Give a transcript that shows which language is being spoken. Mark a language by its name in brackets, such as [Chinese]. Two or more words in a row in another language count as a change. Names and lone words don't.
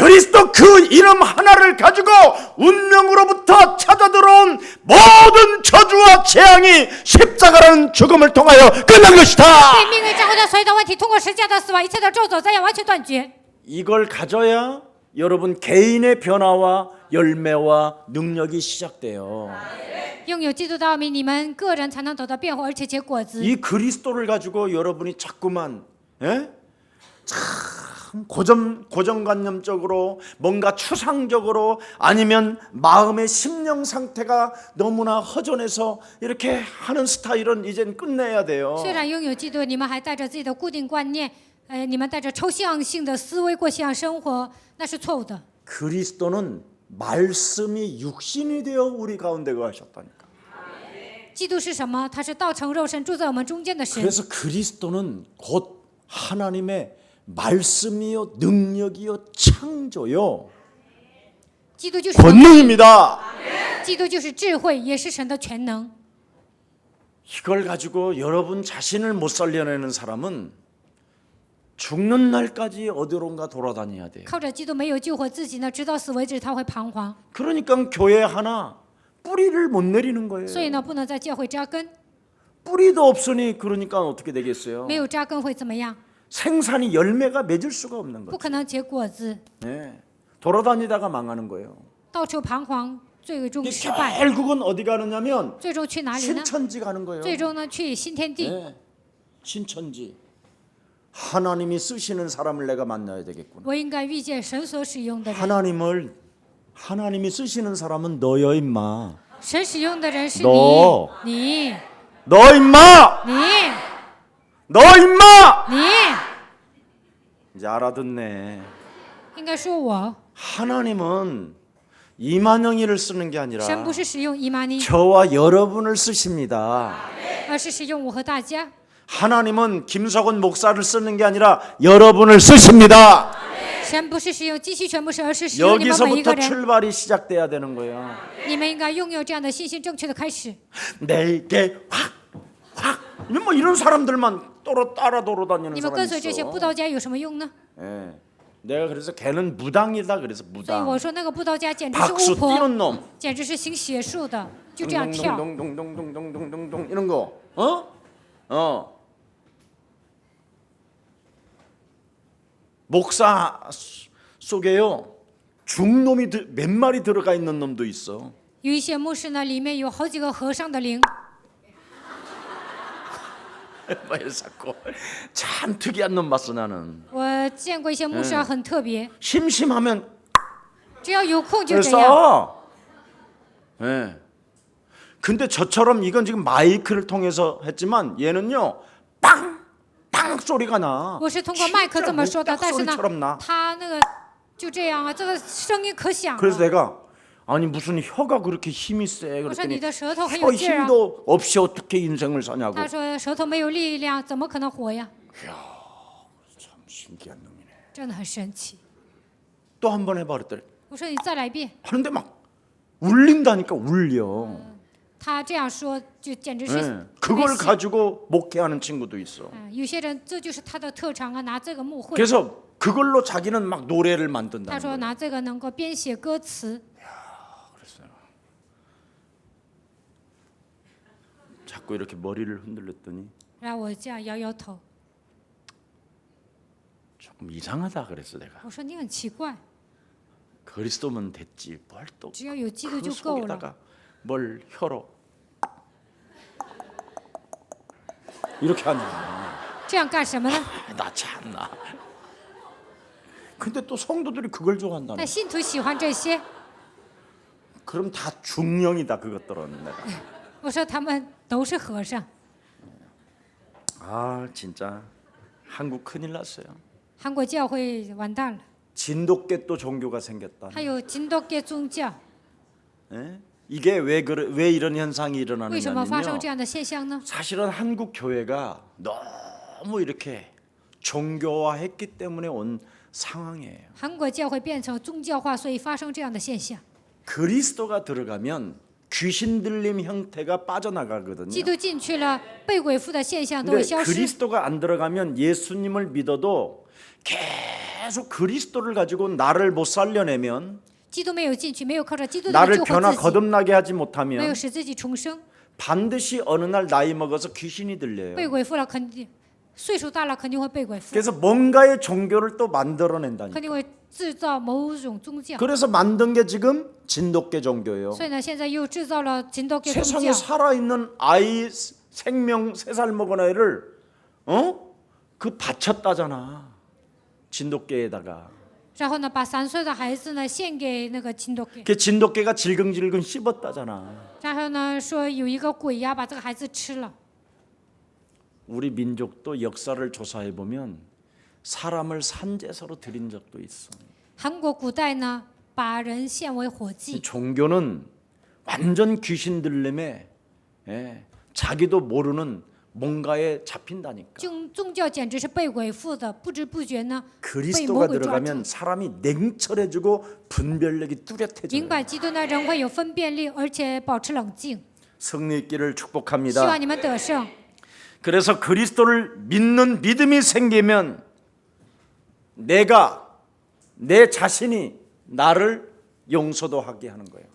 [Korean] 그리스도 그 이름 하나를 가지고 운명으로부터 찾아 들어온 모든 저주와 재앙이 십자가라는 죽음을 통하여 끝난 것이다. [Chinese] 被命运掌握的所有的问题，通过十字架的死亡，一切的咒诅灾殃完全断绝。 [Korean] 이걸 가져야 여러분 개인의 변화와 열매와 능력이 시작돼요. [Chinese] 拥有基督的奥秘，你们个人才能得到变化，而且结果子。 [Korean] 이 그리스도를 가지고 여러분이 자꾸만 참 고정관념적으로 뭔가 추상적으로 아니면 마음의 심령 상태가 너무나 허전해서 이렇게 하는 스타일은 이젠 끝내야 돼요. [Chinese] 虽然拥有基督，你们还带着自己的固定观念，你们带着抽象性的思维过信仰生活，那是错误的。 [Korean] 그리스도는 말씀이 육신이 되어 우리 가운데 거하셨다니까. [Chinese] 基督是什么？他是道成肉身住在我们中间的神。 [Korean] 그래서 그리스도는 곧 하나님의 말씀이요 능력이요 창조요 [Chinese] 基督就是 [Korean] 권능입니다. [Chinese] 基督就是智慧，也是神的全能。 [Korean] 이걸 가지고 여러분 자신을 못 살려내는 사람은 죽는 날까지 어디론가 돌아다녀야 돼요. [Chinese] 靠着基督没有救活自己呢，直到死为止，他会彷徨。 [Korean] 그러니까 교회 하나 뿌리를 못 내리는 거예요. [Chinese] 所以呢，不能在教会扎根， [Korean] 뿌리도 없으니 그러니까 어떻게 되겠어요? [Chinese] 没有扎根会怎么样？ [Korean] 생산이 열매가 맺을 수가 없는 [Chinese] 不 [Korean] 거죠. [Chinese] 可能结果子， [Korean] 네. 돌아다니다가 망하는 거예요. [Chinese] 到处彷徨，最终失败， [Korean] 결국은 어디 가느냐면 [Chinese] 最终去哪里呢？ [Korean] 신천지 가는 거예요. [Chinese] 最终呢，去新天地。 [Korean] 네. 신천지. 하나님이 쓰시는 사람을 내가 만나야 되겠구나. [Chinese] 我应该遇见神所使用的人。 [Korean] 하나님이 쓰시는 사람은 너여 임마. [Chinese] 神使用的人是 [Korean] 너 [Chinese] 你， [Korean] 너 임마. [Chinese] 你， [Korean] 너 임마. [Chinese] 你， [Korean] 이제 알아듣네. [Chinese] 应该说我。 [Korean] 하나님은 이만영이를 쓰는 게 [Chinese] 神 [Korean] 아니라 [Chinese] 不是使用以马尼， [Korean] 저와 여러분을 쓰십니다. [Chinese] 而是使用我和大家。 [Korean] 하나님은 김석원 목사를 쓰는 게 아니라 여러분을 쓰십니다. [Chinese] 神不是使用机器全部是，而是使用你们每一个 [Korean] 여기서부터 [Chinese] 人。 [Korean] 출발이 시작돼야 되는 거예요. [Chinese] 你们应该拥有这样的信心，正确的开始。 [Korean] 내게 확 뭐 이런 사람들만 따라 돌아다니는 [Chinese] 你们 [Korean] 사람이 [Chinese] 跟随这些 [Korean] 있어. [Chinese] 布道家有什么用呢？ [Korean] 예. 내가 그래서 걔는 무당이다 그래서 [Chinese] 所以 [Korean] 무당. [Chinese] 我说那个布道家简直是 [Korean] 박수 [Chinese] 巫婆， [Korean] 뛰는 놈. [Chinese] 简直是行邪术的，就这样跳。 [Korean] 동동동동동동동동 이런 거. 어? 목사 속에요. 중놈이 몇 마리 들어가 있는 놈도 있어. [Chinese] 有一些牧师呢，里面有好几个和尚的灵。 [Korean] 참 특이한 놈 봤어 나는. [Chinese] 我见过一些牧师啊，很特别， [Korean] 심심하면 [Chinese] 只要有空就这样。 [Korean] 그래서 예. 근데 저처럼 이건 지금 마이크를 통해서 했지만 얘는요 빵빵 소리가 나. [Chinese] 我是通过麦克这么说的， [Korean] 진짜 [Chinese] 但是呢 [Korean] 목소리처럼 나. ， [Chinese] 他那个就这样啊，这个声音可响 [Korean] 그래서 [Chinese] 了。 [Korean] 내가 아니 무슨 혀가 그렇게 힘이 세 [Chinese] 我说 [Korean] 그랬더니 [Chinese] 你的舌头很 [Korean] 혀 [Chinese] 有劲儿啊。 [Korean] 힘도 없이 어떻게 인생을 사냐고. [Chinese] 他说舌头没有力量，怎么可能活呀？ [Korean] 참 신기한 놈이네. [Chinese] 真的很神奇。 [Korean] 또 한 번 해봐 그랬더니 [Chinese] 我说你再来一遍， [Korean] 하는데 막 울린다니까 울려. [Chinese] 他这样说就简直是 [Korean] 예. [Chinese] 特别 [Korean] 그걸 [Chinese] 喜 [Korean] 가지고 목회하는 친구도 있어. [Chinese] 有些人这就是他的特长啊，拿这个牧会。 [Korean] 그래서 그걸로 자기는 막 노래를 [Chinese] 他 [Korean] 만든다는 [Chinese] 说 [Korean] 거야. [Chinese] 拿这个能够编写歌词。 [Korean] 자꾸 이렇게 머리를 흔들렸더니 [Chinese] 然后我这样摇摇头， [Korean] 조금 이상하다 그랬어 내가. [Chinese] 我说你很奇怪， [Korean] 그리스도면 됐지 뭘 또 [Chinese] 只要有基督 [Korean] 그 [Chinese] 就够了。 [Korean] 속에다가 뭘 혀로 이렇게 하냐. [Chinese] 这样干什么呢？ [Korean] 나 참나. 근데 또 성도들이 그걸 좋아한다네. [Chinese] 但信徒喜欢这些， [Korean] 그럼 다 중령이다 그것들은 내가. [Chinese] 我说他们都是和尚。 [Korean] 아 진짜 한국 큰일 났어요. [Chinese] 韩国教会完蛋了， [Korean] 진돗개 또 종교가 생겼다. [Chinese] 还有金多给宗教， [Korean] 예? 이게 왜 이런 현상이 [Chinese] 为什么发生 [Korean] 일어나느냐면요. [Chinese] 这样的现象呢？ [Korean] 사실은 한국 교회가 너무 이렇게 종교화했기 때문에 온 상황이에요. [Chinese] 韩国教会变成宗教化，所以发生这样的现象。 [Korean] 그리스도가 들어가면 귀신 들림 형태가 빠져나가거든요. [Chinese] 基督进去了，被鬼附的现象都 [Korean] 근데 [Chinese] 会消失。 [Korean] 그리스도가 안 들어가면 예수님을 믿어도 계속 그리스도를 가지고 나를 못 살려내면 [Chinese] 基督没有进去，没有靠着基督的 [Korean] 나를 [Chinese] 救 [Korean] 변화 [Chinese] 活自己， [Korean] 거듭나게 하지 [Chinese] 没有 [Korean] 못하면 [Chinese] 使自己重生。 [Korean] 반드시 어느 날 나이 먹어서 귀신이 들려요. [Chinese] 被鬼附了，肯定岁数大了，肯定会被鬼附， [Korean] 그래서 뭔가의 종교를 또 만들어낸다니. [Chinese] 肯定会制造某种宗教。 [Korean] 그래서 만든 게 지금 진돗개 종교예요. [Chinese] 所以呢，现在又制造了金多给宗 [Korean] 세상에 [Chinese] 教。 [Korean] 살아있는 아이 생명 3살 먹은 아이를 그 바쳤다잖아. 진돗개에다가. [Chinese] 然后呢，把3岁的孩子呢献给那个金多给， [Korean] 그 진돗개가 질겅질겅 씹었다잖아. [Chinese] 然后呢说有一个鬼呀把这个孩子吃了。 [Korean] 우리 민족도 역사를 조사해 보면 사람을 산제사로 드린 적도 있어. [Chinese] 韩国古代呢把人献为火祭， [Korean] 종교는 완전 귀신 들림에 자기도 모르는 뭔가에 잡힌다니까. [Chinese] 宗教简直是被鬼附的，不知不觉呢被魔 [Korean] 그리스도가 [Chinese] 鬼抓住。 [Korean] 들어가면 사람이 냉철해지고 분별력이 뚜렷해져요. [Chinese] 明白基督的人会有分辨力，而且保持冷静。 [Korean] 승리 있기를 [Chinese] 希 [Korean] 축복합니다. [Chinese] 望你们得胜。 [Korean] 그래서 그리스도를 믿는 믿음이 생기면 내가 내 자신이 나를 용서도 하게 하는 거예요.